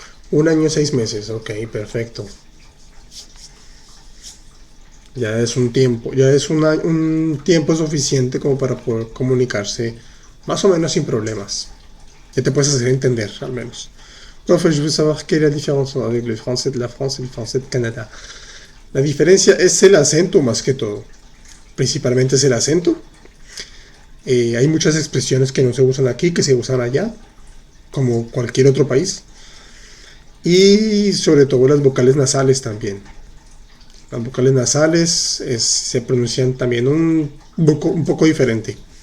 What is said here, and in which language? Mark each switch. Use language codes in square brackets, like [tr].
[es] 1 año, 6 meses. Ok, perfecto. Ya es un tiempo, ya es un tiempo suficiente como para poder comunicarse más o menos sin problemas. Ya te puedes hacer entender, al menos. [fr] Enfin, je veux savoir quelle est la différence avec le français de la France y el français de Canadá. [es] La diferencia es el acento más que todo. Principalmente es el acento. Hay muchas expresiones que no se usan aquí, que se usan allá, como cualquier otro país. Y sobre todo las vocales nasales también. Las vocales nasales se pronuncian también un poco diferente.